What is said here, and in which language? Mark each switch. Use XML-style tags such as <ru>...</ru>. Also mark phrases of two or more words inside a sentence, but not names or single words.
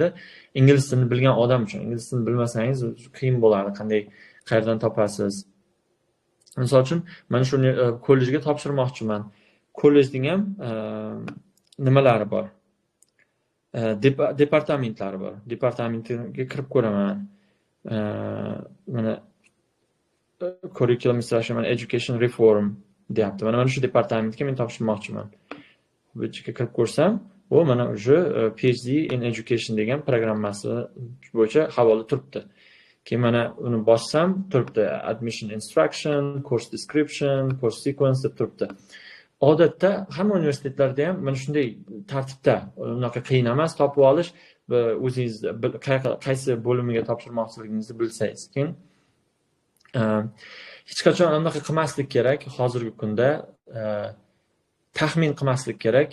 <uz>Ingliz tilini bilgan odam uchun. Ingliz tilini bilmasangiz qiyin bo'ladi. Qayerdan topasiz? Misol uchun mana shu kollejga topshirmoqchiman. Kollejning ham nimalari bor? Departamentlari bor. Departamentga kirib ko'raman. Mana</uz> <en>curriculum instruction and education reform</en> <uz>deyapti. Mana shu departamentga men topshirmoqchiman. Bu yerga kirib ko'rsam, bu mana o'sha</uz> <en>PhD in education</en> <uz>degan programmasi bo'yicha havola turibdi. Keyin mana uni bossam turibdi</uz> <en>admission instruction, course description, course sequence</en> <uz>deb turibdi. Odatda hamma universitetlarda ham mana shunday tartibda, unaqa qiyin emas topib olish, o'zingiz qaysi bo'limiga topshirmoqchiligingizni bilsangiz. Keyin hech qachon unaqa qilmaslik kerak. Hozirgi kunda taxmin qilmaslik kerak.</uz>